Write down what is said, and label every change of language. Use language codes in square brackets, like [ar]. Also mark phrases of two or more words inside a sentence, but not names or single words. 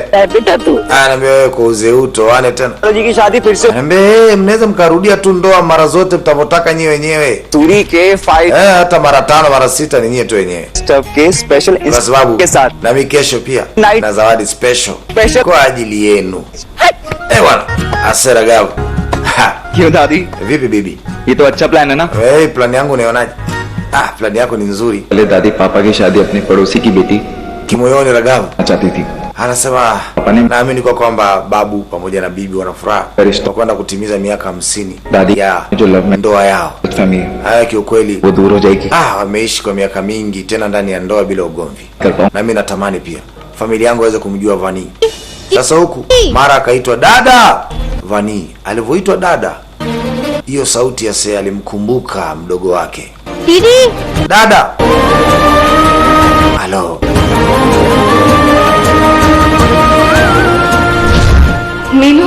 [hi] बेटा तू [sw] Anaambia wewe kwa uzee huu toane tena. [hi] जी की शादी फिर से [sw] Anaambia mnaweza mkarudia tu ndoa mara zote mtavotaka nyinyi wenyewe. [hi] सूरी के 5 [sw] Hata mara 5 mara 6 ni nyinyi tu wenyewe. [hi] स्टफ के स्पेशल [sw] Kwa sababu [hi] के साथ [sw] na mimi kesho pia Night. na zawadi special Special. kwa ajili yenu. Bwana, asera gavu. [hi] क्यों दादी? [sw] Vipi bibi? [hi] ये तो अच्छा प्लान है ना? [sw] Plan yangu unaionaje? Plan yako ni nzuri. [hi] पहले दादी पापा की शादी अपने पड़ोसी की बेटी [sw] Kimoyoni Ragavu [hi] चाहती थी. [sw] anasema naamini kwa kwamba babu pamoja na bibi wana furaha kwa kwenda kutimiza miaka 50 [hi] दादी [sw] ya [hi] जो लव में [sw] ndoa yao. [hi] फैमिली [sw] Haya kiukweli [hi] वो दूर हो जाएगी. [sw] wameishi kwa miaka mingi tena ndani ya ndoa bila ugomvi. [hi] कर पाऊं [sw] Na mimi natamani pia familia yangu waweze kumjua Vani. Sasa huku mara akaitwa dada Vani. Alivyoitwa dada, hiyo sauti ya Sea alimkumbuka mdogo wake. [hi] दीदी [sw] Dada. Halo. नीलू